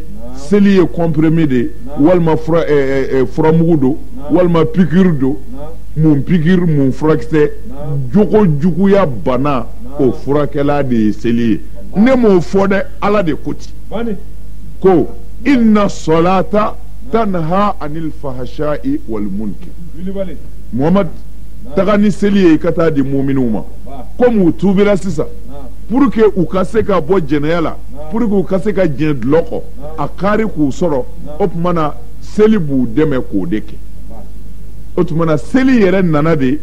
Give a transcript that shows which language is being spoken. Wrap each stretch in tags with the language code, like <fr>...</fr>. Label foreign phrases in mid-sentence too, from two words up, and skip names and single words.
<bm>seli ye comprimé de ye walima furamugu don walima piqûre don mun piqûre mun furakisɛ jogo juguya bana o furakɛla de ye seli ye ne m'o fɔ dɛ ala de ko ten ko</bm> <ar>إن الصلاة تنهى عن الفحشاء والمنكر</ar> <bm>muhammad taga ni seli ye i ka taa di muminiw ma komi u tubira sisan</bm> <fr>pour que</fr> <bm>u ka se ka bɔ jɛnɛya la</bm> <fr>pour que</fr> <bm>u ka se ka diɲɛ dulɔ kɔ a kari k'u sɔrɔ o tuma na seli b'u dɛmɛ k'o de kɛ o tuma na seli yɛrɛ nana de</bm>